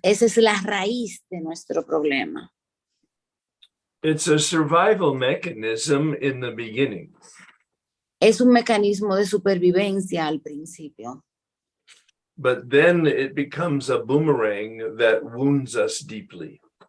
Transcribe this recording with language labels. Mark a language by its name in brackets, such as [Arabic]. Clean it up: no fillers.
[Spanish] Esa es la raíz de nuestro problema. [English] It's a survival mechanism in the beginning. [Spanish] Es un mecanismo de supervivencia al principio. [English] But then it becomes a boomerang that wounds us deeply.